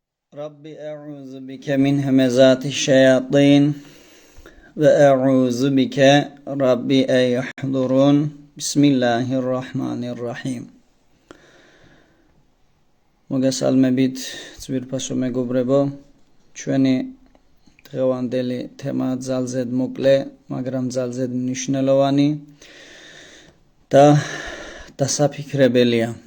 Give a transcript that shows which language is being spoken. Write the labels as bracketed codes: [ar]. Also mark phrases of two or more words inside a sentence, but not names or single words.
[ar] ربي أعوذ بك من همزات الشياطين وأعوذ بك ربي أن يحضرون بسم الله الرحمن الرحيم [ka] მოგესალმებით ძვირფასო მეგობრებო ჩვენი დღევანდელი თემა ძალზედ მოკლე მაგრამ ძალზედ მნიშვნელოვანი და დასაფიქრებელია